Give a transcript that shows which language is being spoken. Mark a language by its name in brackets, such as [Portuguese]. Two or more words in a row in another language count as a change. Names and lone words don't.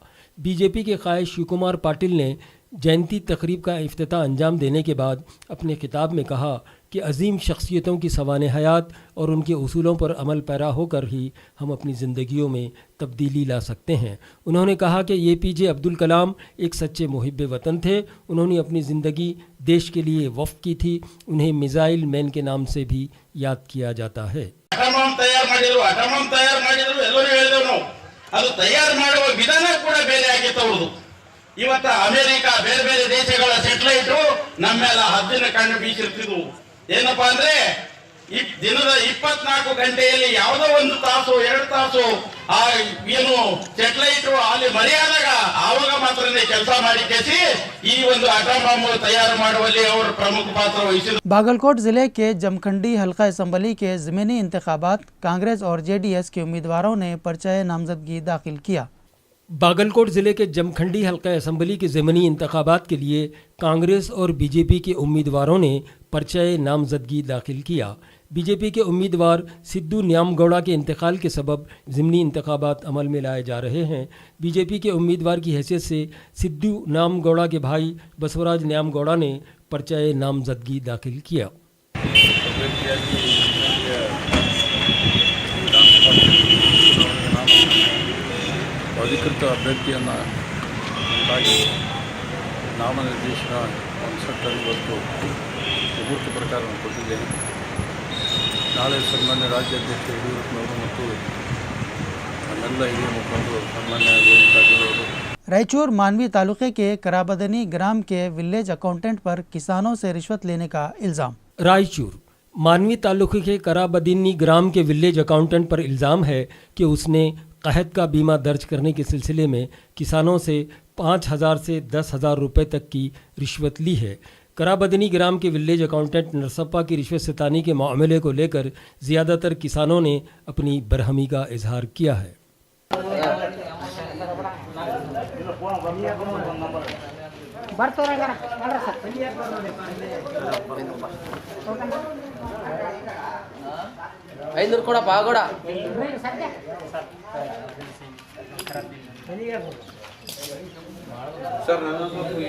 [Urdu] BJP کے قائد شیو کمار پاٹل نے جینتی تقریب کا افتتاح انجام دینے کے بعد اپنے خطاب میں کہا کہ عظیم شخصیتوں کی سوانح حیات اور ان کے اصولوں پر عمل پیرا ہو کر ہی ہم اپنی زندگیوں میں تبدیلی لا سکتے ہیں. انہوں نے کہا کہ APJ عبد الکلام ایک سچے محب وطن تھے. انہوں نے اپنی زندگی دیش کے لیے وقف کی تھی. उन्हें [English] missile man [Urdu] کے نام سے بھی یاد کیا جاتا ہے. [Kannada] ಅಟಮಾಮ್ ತಯಾರು ಮಾಡಿದ್ರು ಎಲ್ಲರೂ ಹೇಳಿದೆವು ನಾವು. ಅದು ತಯಾರು ಮಾಡುವ ವಿಧಾನ ಕೂಡ ಬೇರೆ ಆಗಿತ್ತು ಅವ್ರದ್ದು. ಇವತ್ತು ಅಮೆರಿಕ ಬೇರೆ ಬೇರೆ ದೇಶಗಳ ಸ್ಯಾಟಲೈಟ್ ನಮ್ಮ ಮೇಲೆ ಹದ್ದಿನ ಕಣ್ಣು ಬೀಸಿರ್ತಿದ್ವು. ಏನಪ್ಪಾ ಅಂದ್ರೆ ಈ ದಿನದ 24 ಗಂಟೆಯಲ್ಲಿ ಯಾವುದೋ ಒಂದು ತಾಸು 2 ತಾಸು ಆ ಏನು ಸ್ಯಾಟಲೈಟ್ ಅಲ್ಲಿ ಮರೆಯಾದಾಗ ಆವಾಗ ಮಾತ್ರನೇ ಕೆಲಸ ಮಾಡಿ ಕೇಸಿ ಈ ಒಂದು [English] atom bomb [Kannada] ತಯಾರು ಮಾಡುವಲ್ಲಿ ಅವರು ಪ್ರಮುಖ ಪಾತ್ರ ವಹಿಸಿದರು। [Urdu] باگل کوٹ ضلعے کے جمکھنڈی حلقہ اسمبلی کے ضمنی انتخابات کانگریس اور JDS کے امیدواروں نے پرچہ نامزدگی داخل کیا. باگل کوٹ ضلعے کے جمکھنڈی حلقہ اسمبلی کے ضمنی انتخابات کے لیے کانگریس اور BJP کے امیدواروں نے پرچہ نامزدگی داخل کیا. BJP کے امیدوار سدھو نیام گوڑا کے انتقال کے سبب ضمنی انتخابات عمل میں لائے جا رہے ہیں. BJP کے امیدوار کی حیثیت سے سدھو نیام گوڑا کے بھائی بسوراج نیام گوڑا نے پرچہ نامزدگی داخل کیا. [Kannada] ಅಧಿಕೃತ ಅಭ್ಯರ್ಥಿಯನ್ನು ನಾಮನಿರ್ದೇಶನ ಸಂಸತ್ತಲ್ಲಿ ಇವತ್ತು ಮುಹೂರ್ತ ಪ್ರಕಾರ ಕೊಟ್ಟಿದ್ದೇನೆ. ನಾಳೆ ಸನ್ಮಾನ್ಯ ರಾಜ್ಯಾಧ್ಯಕ್ಷ ಯಡಿಯೂರಪ್ಪನವರು ಮತ್ತು ನನ್ನೆಲ್ಲ ಹಿರಿಯ ಮುಖಂಡರು ಸನ್ಮಾನ್ಯ ಗೋವಿಂದ ಕಾರಜೋಳ ಅವರು [Urdu] رائچور مانوی تعلقے کے کرابدنی گرام کے [English] village accountant [Urdu] پر کسانوں سے رشوت لینے کا الزام. رائچور مانوی تعلقے کے کرابدنی گرام کے [English] village accountant [Urdu] پر الزام ہے کہ اس نے قحط کا بیمہ درج کرنے کے سلسلے میں کسانوں سے 5,000 سے 10,000 روپے تک کی رشوت لی ہے. کرابدنی گرام کے [English] village accountant [Urdu] نرسپا کی رشوت ستانی کے معاملے کو لے کر زیادہ تر کسانوں نے اپنی برہمی کا اظہار کیا ہے. [Kannada] ಐನೂರು ಕೊಡಪ್ಪ ಆಗೋಡ ಸರ್ ನನ್ನದು